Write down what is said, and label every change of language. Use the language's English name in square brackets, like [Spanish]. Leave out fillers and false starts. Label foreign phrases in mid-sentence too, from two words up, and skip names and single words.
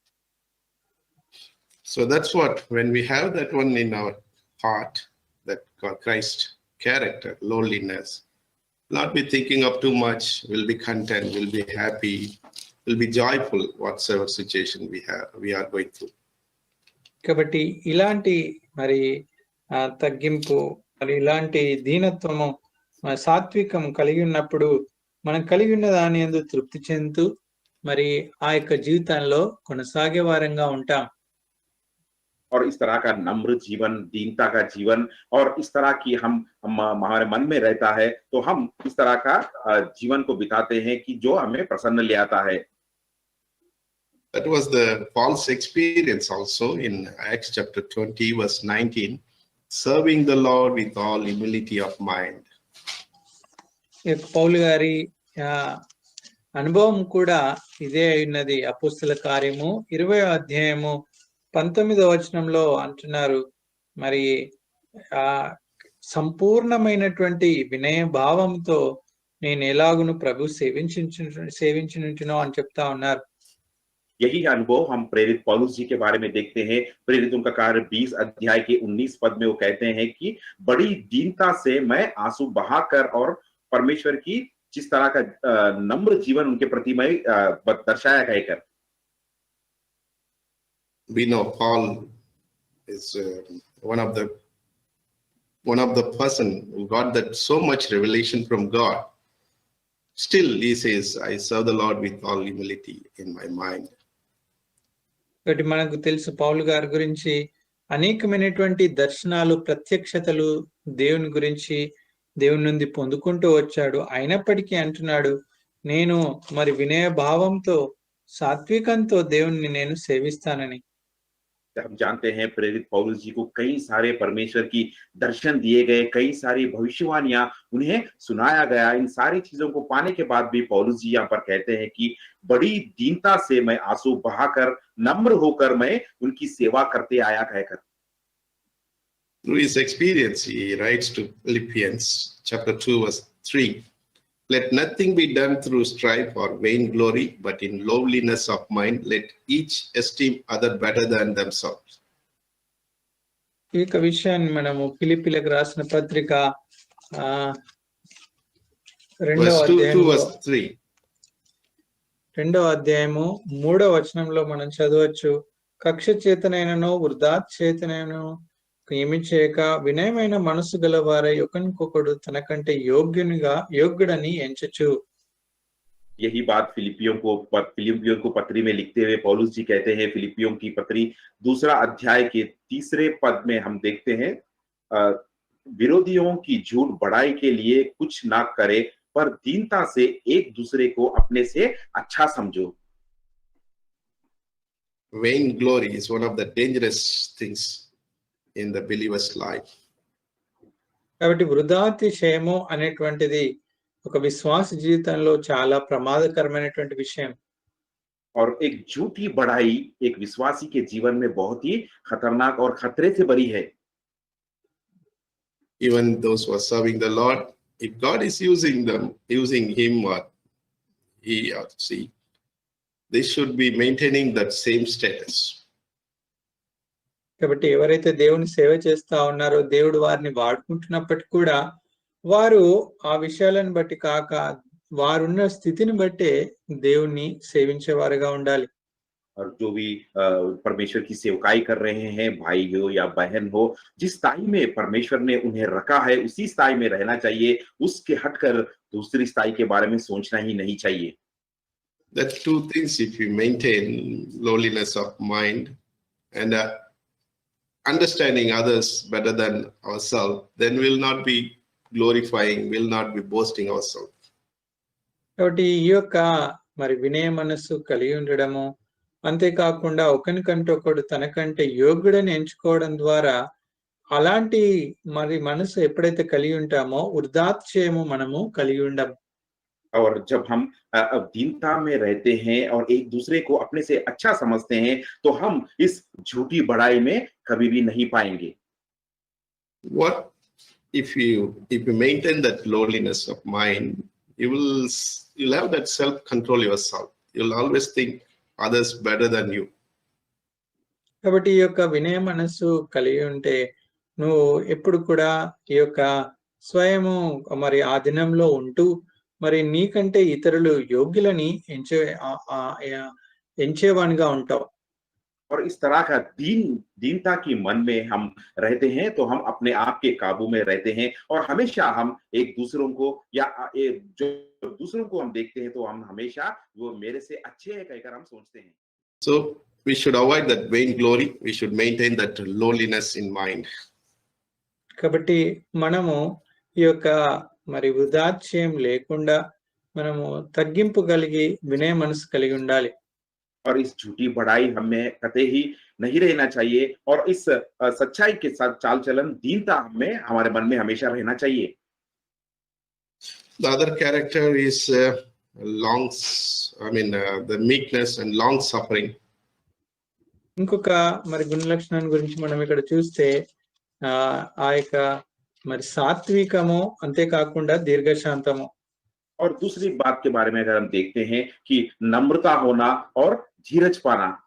[English] So that's what, when we have that one in our heart, that Christ character, lowliness, not be thinking of too much, we'll be content, we'll be happy, we'll be joyful whatsoever situation we are going through. [Telugu] కాబట్టి ఇలాంటి మరి తగ్గింపు, మరి ఇలాంటి దీనత్వము, సాత్వికం కలిగి ఉన్నప్పుడు మనం కలిగి ఉన్న దాని యందు తృప్తి చెందుతూ మరి ఆ యొక్క జీవితంలో కొనసాగే వారంగా ఉంటాం. [Hindi] और इस तरह का नम्र जीवन, दीनता का जीवन, और इस तरह की हम हमारे मन में रहता है, तो हम इस तरह का जीवन को बिताते हैं कि जो हमें प्रसन्न ले आता है. [English] That was the Paul's experience also in Acts chapter 20 verse 19, serving the Lord with all humility of mind. [Telugu] పౌలు గారి అనుభవం కూడా ఇదే ఉన్నది. అపోస్తల కార్యము 20వ అధ్యాయము 19వ వచనంలో అంటున్నారు, మరి సంపూర్ణమైనటువంటి వినయ భావంతో నేను ఎలాగును ప్రభు సేవించునుంటునో అని చెప్తా ఉన్నారు. [Hindi] यही अनुभव हम प्रेरित पौलुस जी के बारे में देखते हैं. प्रेरितों का कार्य 20 अध्याय के 19 पद में वो कहते हैं कि बड़ी दीनता से मैं आंसू बहाकर, और परमेश्वर की जिस तरह का नम्र जीवन उनके प्रति मैं दर्शाया कहकर. [English] We know Paul is one of the person who got that so much revelation from God. Still he says, I serve the Lord with all humility in my mind. [Telugu] కాబట్టి మనకు తెలుసు పౌలు గారి గురించి అనేకమైనటువంటి దర్శనాలు, ప్రత్యక్షతలు దేవుని గురించి దేవుని నుండి పొందుకుంటూ వచ్చాడు. అయినప్పటికీ అంటున్నాడు, నేను మరి వినయ భావంతో, సాత్వికంతో దేవుణ్ణి నేను సేవిస్తానని. [Hindi] हम जानते हैं प्रेरित पौलुस जी को कई सारे परमेश्वर की दर्शन दिए गए, कई सारी भविष्यवाणियां उन्हें सुनाया गया. इन सारी चीजों को पाने के बाद भी पौलुस जी यहाँ पर कहते हैं कि बड़ी दीनता से मैं आंसू बहाकर, नम्र होकर मैं उनकी सेवा करते आया कहकर. [English] Through his experience, he writes to Philippians chapter 2 verse 3, let nothing be done through strife or vain glory, but in lowliness of mind, let each esteem other better than themselves. [Telugu] ఈ యొక్క విషయాన్ని మనము ఫిలిప్పీలకు రాసిన పత్రిక 2వ అధ్యాయము 3వ వచనంలో మనం చదవచ్చు, కక్ష చేతనైనను వృధా చేతనైనను ఏమి చేయక వినయమైన మనసు గలవారై ఒకరికొకడు తనకంటే యోగ్యుడని ఎంచచ్చు. [Hindi] यही बात फिलिपियों को पत्री में लिखते हुए पौलुस जी कहते हैं. फिलिपियों की पत्री 2 अध्याय के 3 पद में हम देखते हैं, विरोधियों की झूठ बढ़ाई के लिए कुछ ना करे, पर दीनता से एक दूसरे को अपने से अच्छा समझो. [English] Vain glory is one of the dangerous things in the believer's life. [Telugu] కాబట్టి వృధాతిశయము అనేటువంటిది ఒక విశ్వాస జీవితంలో చాలా ప్రమాదకరమైనటువంటి విషయం. [Hindi] और एक झूठी बढ़ाई एक विश्वासी के जीवन में बहुत ही खतरनाक और खतरे से भरी है. [English] Even those who are serving the Lord, if God is using him or he or she, they should be maintaining that same status. [Telugu] కాబట్టి ఎవరైతే దేవుని సేవ చేస్తా ఉన్నారో, దేవుడు వారిని వాడుకుంటున్నప్పటికీ కూడా వారు ఆ విషయాలను బట్టి కాక వారున్న స్థితిని బట్టే దేవుణ్ణి సేవించేవారుగా ఉండాలి. [Hindi] और जो भी परमेश्वर की सेवकाई कर रहे हैं, भाई हो या बहन हो, जिस स्थाई में परमेश्वर ने उन्हें रखा है उसी स्थाई में रहना चाहिए, उसके हटकर दूसरी स्थाई के बारे में सोचना ही नहीं चाहिए। [English] That two things, if we maintain lowliness of mind and understanding others better than ourselves, then we'll not be glorifying, we'll not be boasting ourselves. [Telugu] కాబట్టి ఈ యొక్క మరి వినయ మనస్సు కలిగి ఉండడము, అంతేకాకుండా ఒకరికంటే ఒకడు తనకంటే యోగ్యుడని ఎంచుకోవడం ద్వారా అలాంటి మరి మనసు ఎప్పుడైతే కలిగి ఉంటామో వృద్ధాత్యము మనము కలిగి ఉండము. [Hindi] और जब हम दीनता में रहते हैं और एक दूसरे को अपने से अच्छा समझते हैं, तो हम इस झूठी बड़ाई में कभी भी नहीं पाएंगे। [English] What if you maintain that lowliness of mind, you'll have that self control yourself. You'll always think others better than you. [Telugu] కాబట్టి ఈ యొక్క వినయ మనస్సు కలిగి ఉంటే నువ్వు ఎప్పుడు కూడా ఈ యొక్క స్వయము మరి ఆ దినంలో ఉంటూ మరి నీకంటే ఇతరులు యోగ్యులని ఎంచేవానిగా ఉంటావు. [Hindi] और इस तरह का दीनता की मन में हम रहते हैं, तो हम अपने आप के काबू में रहते हैं और हमेशा हम एक दूसरों को या जो दूसरों को हम देखते हैं, तो हम हमेशा वो मेरे से अच्छे हैं कहकर हम सोचते हैं। [English] So we should avoid that vain glory. We should maintain that lowliness in mind. [Telugu] కాబట్టి మనము ఈ యొక్క మరి వృధాత్యయం లేకుండా మనము తగ్గింపు కలిగి వినయ మనసు కలిగి ఉండాలి. [Hindi] और इस झूठी बड़ाई हमें कतई ही नहीं रहना चाहिए और इस सच्चाई के साथ चाल चलन दीनता हमें हमारे मन में हमेशा रहना चाहिए। [English] The other character is the meekness and long suffering. [Telugu] ఇంకొక మరి గుణ లక్షణాన్ని గురించి మనం ఇక్కడ చూస్తే ఆ యొక్క మరి సాత్వికము, అంతేకాకుండా దీర్ఘశాంతము. [Hindi] और दूसरी बात के बारे में अगर हम देखते हैं कि नम्रता होना और धीरज पाना।